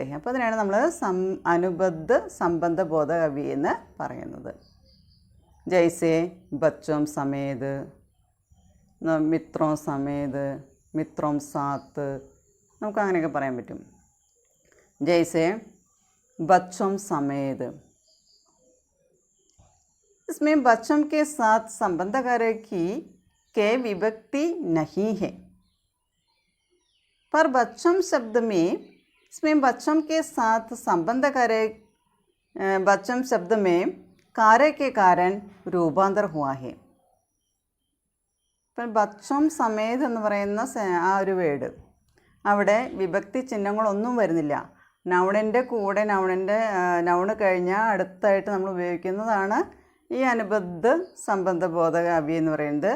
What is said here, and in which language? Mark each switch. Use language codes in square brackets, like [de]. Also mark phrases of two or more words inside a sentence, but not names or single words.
[ml] അപ്പോൾ അതിനാണ് നമ്മൾ [hi] अनुबद्ध संबंध बोध अव्यय [ml] എന്ന് പറയുന്നത്. [hi] जैसे बच्चों समेत, मित्रों समेत, मित्रों साथ, [ml] നമുക്ക് അങ്ങനെയൊക്കെ പറയാൻ പറ്റും. [hi] जैसे बच्चों समेत, इसमें बच्चों के साथ संबंध कार्य की के विभक्ति नहीं है, पर बच्चों शब्द में इसमें बच्चों के साथ संबंध कार्य बच्चों शब्द में कार्य के कारण रूपांतर हुआ है. [ml] ഇപ്പം [hi] बच्चों समेत [ml] എന്ന് പറയുന്ന ആ ഒരു വേർഡ് അവിടെ വിഭക്തി ചിഹ്നങ്ങളൊന്നും വരുന്നില്ല. നൗണിൻ്റെ കൂടെ നൗണ് കഴിഞ്ഞാൽ അടുത്തായിട്ട് നമ്മൾ ഉപയോഗിക്കുന്നതാണ് ഈ [hi] अनुबद्ध संबंधबोधक अव्यय [ml] എന്ന് പറയുന്നത്.